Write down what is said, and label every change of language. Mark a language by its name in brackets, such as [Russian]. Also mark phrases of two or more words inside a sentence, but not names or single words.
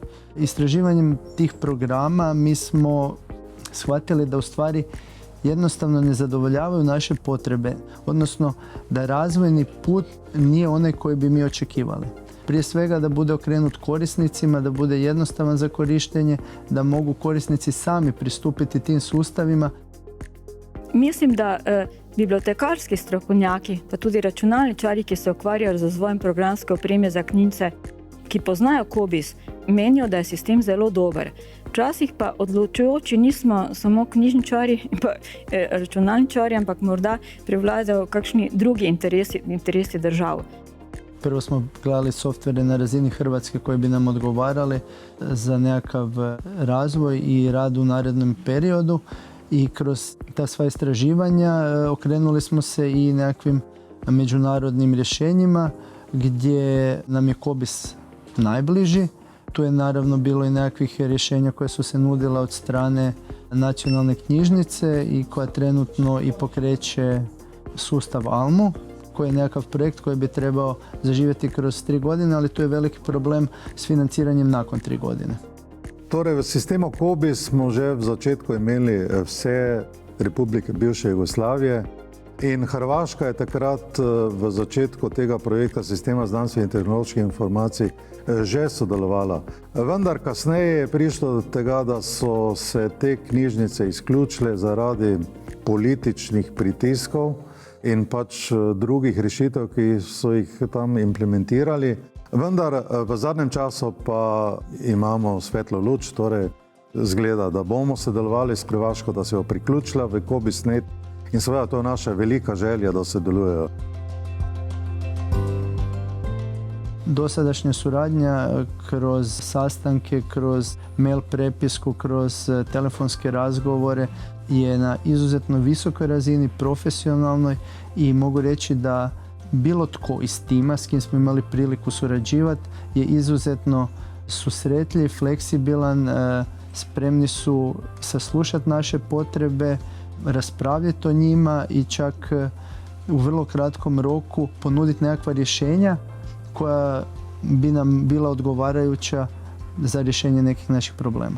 [Croatian] Istraživanjem tih programa mi smo shvatili da u stvari jednostavno ne zadovoljavaju naše potrebe, odnosno da razvojni put nije onaj koji bi mi očekivali. Prije svega da bude okrenut korisnicima, da bude jednostavan za korištenje, da mogu korisnici sami pristupiti tim sustavima. [Slovenian] Mislim, da bibliotekarski strokovnjaki, pa tudi računalničari, ki se ukvarjajo z razvojem programske opreme za knjižnice, ki poznajo COBISS, menijo, da je sistem zelo dober. Včasih pa odločujoči nismo samo knjižničari in računalničari, ampak morda prevladajo kakšni drugi interesi držav. [Croatian] Prvo smo gledali softvere na razini Hrvatske koji bi nam odgovarali za nekakav razvoj i rad u narednom periodu. I kroz ta sva istraživanja okrenuli smo se i nekakvim međunarodnim rješenjima gdje nam je COBISS najbliži. Tu je naravno bilo i nekakvih rješenja koje su se nudila od strane nacionalne knjižnice i koja trenutno i pokreće sustav ALMU, koji je nekakav projekt koji bi trebao zaživjeti kroz 3 godine, ali tu je veliki problem s financiranjem nakon 3 godine. [Slovenian] Torej, v sistemu COBISS smo že v začetku imeli vse republike bivše Jugoslavije in Hrvaška je takrat v začetku tega projekta sistema znanstvenih in tehnoloških informacij že sodelovala. Vendar kasneje je prišlo do tega, da so se te knjižnice izključile zaradi političnih pritiskov in pač drugih rešitev, ki so jih tam implementirali. Vendar v zadnjem času pa imamo svetlo luč, torej zgleda, da bomo sodelovali s Hrvaško, da se bo priključila v COBISS.net in seveda to je naša velika želja, da sodelujejo. [Croatian] Dosadašnja suradnja kroz sastanke, kroz mail prepisku, kroz telefonske razgovore je na izuzetno visokoj razini, profesionalnoj i mogu reći da bilo tko iz tima s kim smo imali priliku surađivati je izuzetno susretljiv, fleksibilan, spremni su saslušati naše potrebe, raspravljati o njima i čak u vrlo kratkom roku ponuditi nekakva rješenja koja bi nam bila odgovarajuća za rješenje nekih naših problema.